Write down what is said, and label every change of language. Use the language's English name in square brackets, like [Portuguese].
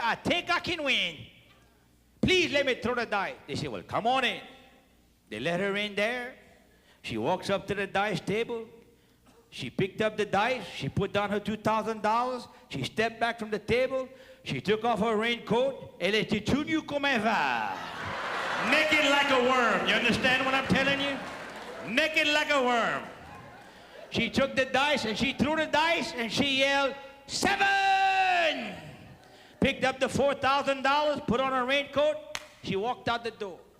[English] I think I can win. Please let me throw the dice. They say, well, come on in. They let her in there. She walks up to the dice table. She picked up the dice. She put down her $2,000. She stepped back from the table. She took off her raincoat. [French] Elle était tout nue comme un va. [English] Naked like a worm. You understand what I'm telling you? Naked like a worm. She took the dice and she threw the dice and she yelled, 7! Picked up the $4,000, put on her raincoat. She walked out the door.